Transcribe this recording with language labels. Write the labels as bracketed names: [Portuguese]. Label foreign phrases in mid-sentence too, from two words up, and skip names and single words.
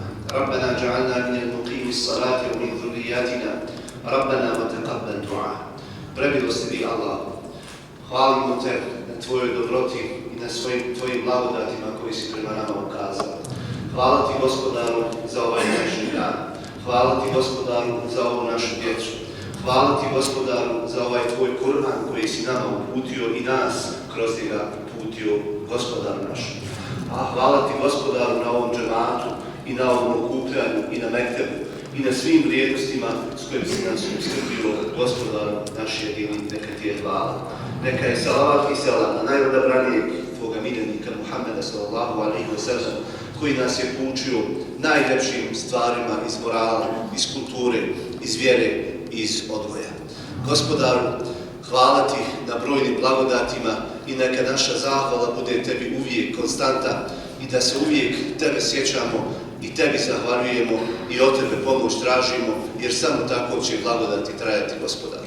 [Arabic] ربنا اجعلنا من المقيم الصلاة ومن ذرياتنا ربنا وتقبل دعاء. [Bosnian] Premilosti ti Allah, hvalimo te na tvojoj dobroti i na tvojim blagodatima koji si prema nama ukazao. Hvala ti Gospodaru za ovaj današnji dan. Hvala ti Gospodaru za ovu našu djecu. Hvala ti Gospodaru za ovaj tvoj Kur'an koji si nama uputio i nas kroz njega uputio Gospodar naš. A hvala ti Gospodaru na ovom džematu i na ovom okupljanju i na mektebu i na svim vrijednostima s kojim si nas uskrbio Gospodaru naš jedini, neka ti je hvala. Neka je salavat i selam na najodabranijeg tvoga miljenika Muhammeda [Arabic] صلى الله عليه وسلم, [Bosnian] koji nas je poučio najljepšim stvarima iz morala, iz kulture, iz vjere, iz odgoja. Gospodaru, hvala ti na brojnim blagodatima i neka naša zahvala bude tebi uvijek konstanta i da se uvijek tebe sjećamo i tebi zahvaljujemo i od tebe pomoć tražimo, jer samo tako će blagodati trajati, Gospodaru.